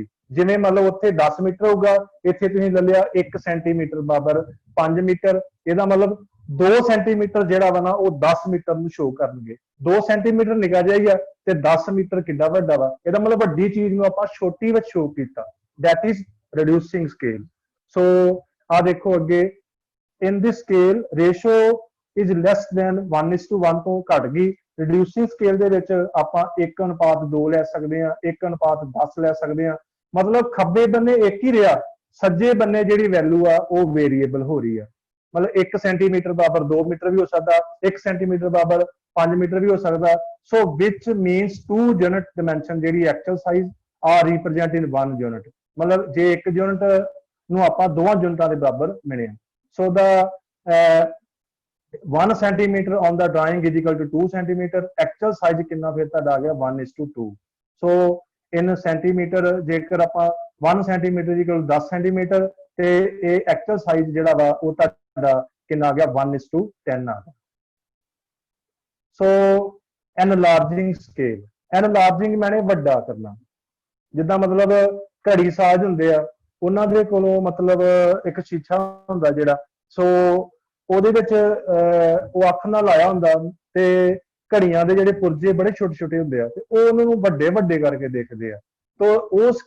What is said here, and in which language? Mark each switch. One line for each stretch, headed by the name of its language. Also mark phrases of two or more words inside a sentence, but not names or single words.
Punjabi: ਜਿਵੇਂ ਮਤਲਬ ਉੱਥੇ 10 ਮੀਟਰ ਹੋਊਗਾ, ਇੱਥੇ ਤੁਸੀਂ ਲੈ ਲਿਆ 1 ਸੈਂਟੀਮੀਟਰ ਬਰਾਬਰ 5 ਮੀਟਰ। ਇਹਦਾ ਮਤਲਬ 2 ਸੈਂਟੀਮੀਟਰ ਜਿਹੜਾ ਵਾ ਨਾ ਉਹ 10 ਮੀਟਰ ਨੂੰ ਸ਼ੋ ਕਰਨਗੇ। 2 ਸੈਂਟੀਮੀਟਰ ਨਿਕਾ ਜਾਈਆ ਤੇ 10 ਮੀਟਰ ਕਿੱਡਾ ਵੱਡਾ ਵਾ। ਇਹਦਾ ਮਤਲਬ ਵੱਡੀ ਚੀਜ਼ ਨੂੰ ਆਪਾਂ ਛੋਟੀ ਵਿੱਚ ਸ਼ੋ ਕੀਤਾ,
English: that is reducing scale.
Punjabi: ਸੋ ਆ ਦੇਖੋ ਅੱਗੇ,
English: in this scale ratio is less than 1:1
Punjabi: ਤੋਂ ਘਟ ਗਈ।
English: reducing scale
Punjabi: ਦੇ ਵਿੱਚ ਆਪਾਂ 1:2 ਲੈ ਸਕਦੇ ਆ, 1:10 ਲੈ ਸਕਦੇ ਆ। ਮਤਲਬ ਖੱਬੇ ਬੰਨੇ ਇੱਕ ਹੀ ਰਿਹਾ, ਸੱਜੇ ਬੰਨੇ ਜਿਹੜੀ ਵੈਲਿਊ ਆ ਉਹ ਵੇਰੀਏਬਲ ਹੋ ਰਹੀ ਆ। ਮਤਲਬ 1 ਸੈਂਟੀਮੀਟਰ ਬਰਾਬਰ 2 ਮੀਟਰ ਵੀ ਹੋ ਸਕਦਾ, 1 ਸੈਂਟੀਮੀਟਰ ਬਰਾਬਰ 5 ਮੀਟਰ ਵੀ ਹੋ ਸਕਦਾ।
English: so which means 2 unit dimension
Punjabi: ਜਿਹੜੀ
English: actual size
Punjabi: ਆ
English: represent in 1 unit.
Punjabi: ਮਤਲਬ ਜੇ 1 ਯੂਨਿਟ ਨੂੰ ਆਪਾਂ 2 ਯੂਨਿਟਾਂ ਦੇ ਬਰਾਬਰ ਮਿਲਿਆ।
English: So the 1 centimeter on the drawing is equal to 2 centimeter। Actual size
Hindi: कितना फिर
Punjabi: ਤੁਹਾਡਾ ਆ ਗਿਆ 1:2।
English: So in centimeter
Punjabi: ਜੇਕਰ ਆਪਾਂ
English: 1 centimeter is equal to 10 centimeter
Punjabi: ਤੇ ਇਹ
English: actual size
Punjabi: ਜਿਹੜਾ ਵਾ ਉਹ ਤੁਹਾਡਾ ਕਿੰਨਾ ਆ ਗਿਆ 1:10 ਆ ਗਿਆ।
English: So enlarging scale, enlarging
Punjabi: ਮੈਨੇ ਵੱਡਾ ਕਰਨਾ। ਜਿੱਦਾਂ ਮਤਲਬ ਘੜੀ ਸਾਜ਼ ਹੁੰਦੇ ਆ, ਉਹਨਾਂ ਦੇ ਕੋਲੋਂ ਮਤਲਬ ਇੱਕ ਸ਼ੀਸ਼ਾ ਹੁੰਦਾ ਜਿਹੜਾ, ਸੋ ਉਹਦੇ ਵਿੱਚ ਉਹ ਅੱਖ ਨਾਲ ਲਾਇਆ ਹੁੰਦਾ ਤੇ ਘੜੀਆਂ ਦੇ ਜਿਹੜੇ ਪੁਰਜੇ ਬੜੇ ਛੋਟੇ ਛੋਟੇ ਹੁੰਦੇ ਆ ਤੇ ਉਹ ਉਹਨਾਂ ਨੂੰ ਵੱਡੇ ਵੱਡੇ ਕਰਕੇ ਦੇਖਦੇ ਆ।